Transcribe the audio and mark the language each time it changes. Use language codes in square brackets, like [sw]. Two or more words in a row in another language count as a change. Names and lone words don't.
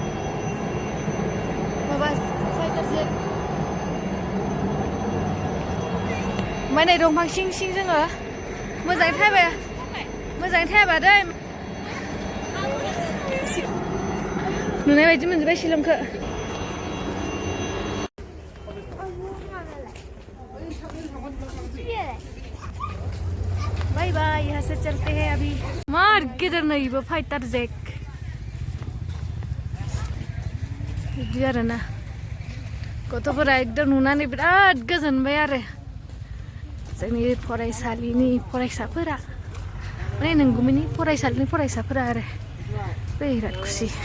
[brx] माबा फाइटार जेट ओमफ्राय नै दंफां सिं सिं जोङो मोजाङै थायाबा दै नुनाय बायदि मोनजोब्बाय शिलंखौ [en] bye bye [hi] यहाँ से चलते हैं अभी मार गिदर नहीं वो फाइटर जेट [brx] बिदि आरोना गथ'फोरा एकदम नुनानै बिराद गोजोनबाय आरो जोंनि फरायसालिनि फरायसाफोरा माने नोंगुमैनि फरायसालिनि फरायसाफोरा आरो बिराद खुसि